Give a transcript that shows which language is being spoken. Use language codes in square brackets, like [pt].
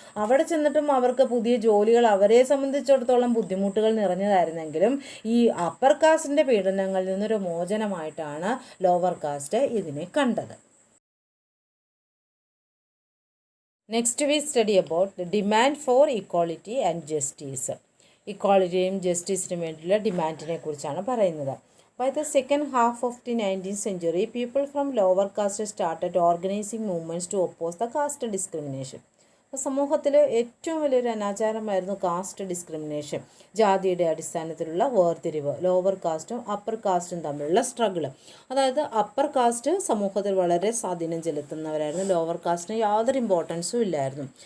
[ml] അവിടെ ചെന്നിട്ടും അവർക്ക് പുതിയ ജോലികൾ അവരെ സംബന്ധിച്ചിടത്തോളം ബുദ്ധിമുട്ടുകൾ നിറഞ്ഞതായിരുന്നെങ്കിലും ഈ അപ്പർ കാസ്റ്റിൻ്റെ പീഡനങ്ങളിൽ നിന്നൊരു മോചനമായിട്ടാണ് ലോവർ കാസ്റ്റ് ഇതിനെ കണ്ടത്. [en] Next we study about the demand for equality and justice. [ml] ഇക്വാളിറ്റിയും ജസ്റ്റിസിനും വേണ്ടിയുള്ള ഡിമാൻഡിനെ കുറിച്ചാണ് പറയുന്നത്. [en] By the second half of the 19th century, people from lower caste started organizing movements to oppose the caste discrimination. [ml] സമൂഹത്തിൽ ഏറ്റവും വലിയൊരു അനാചാരമായിരുന്നു caste discrimination, ജാതിയുടെ അടിസ്ഥാനത്തിലുള്ള വേർതിരിവ്, lower കാസ്റ്റും upper കാസ്റ്റും തമ്മിലുള്ള സ്ട്രഗിൾ. അതായത് അപ്പർ കാസ്റ്റ് സമൂഹത്തിൽ വളരെ സ്വാധീനം ചെലുത്തുന്നവരായിരുന്നു, ലോവർ കാസ്റ്റിന് യാതൊരു ഇമ്പോർട്ടൻസും ഇല്ലായിരുന്നു.